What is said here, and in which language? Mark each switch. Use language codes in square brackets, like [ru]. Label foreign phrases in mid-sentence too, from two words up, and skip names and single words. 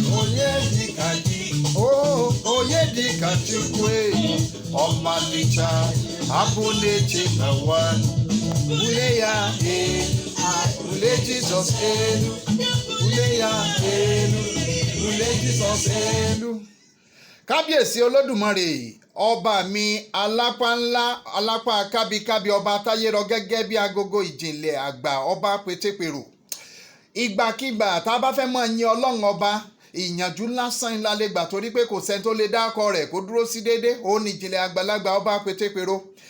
[ig] Onyedikachi, oh, Onyedikachi kwe, Ọmalịcha, abụ na-eche na nwa. Ule ya elu, ule Jizọs elu, ule ya elu, ule Jizọs elu. [yo] Kábíyèsí Olódùmarè, ọba mi alápá ńlá, alápá kábíkábí, ọba táyé rọ gẹ́gẹ́ bí agogo ìjìnlẹ̀ àgbà, ọba pétépèrò. Ìgbàkígbà tá a bá fẹ́ mọ yin Ọlọ́run ọba, ìyànjú lásán ńlá lè gbà torí pé kò sẹ́ni tó lè dákọ rẹ̀ kó dúró sí déédé, òun ni ìjìnlẹ̀ àgbàlagbà ọba pétépèrò.